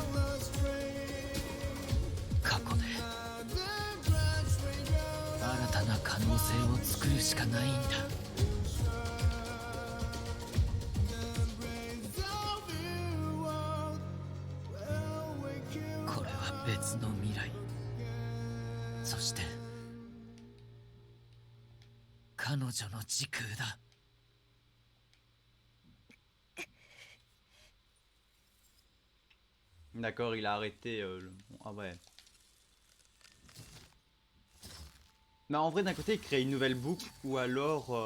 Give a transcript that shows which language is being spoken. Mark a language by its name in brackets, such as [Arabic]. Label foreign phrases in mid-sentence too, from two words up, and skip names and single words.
[Japanese] 過去で新たな可能性を作るしかないんだこれは別の未来そして彼女の時空だ [French] D'accord, il a arrêté Ah ouais. Mais en vrai d'un côté il crée une nouvelle boucle ou alors...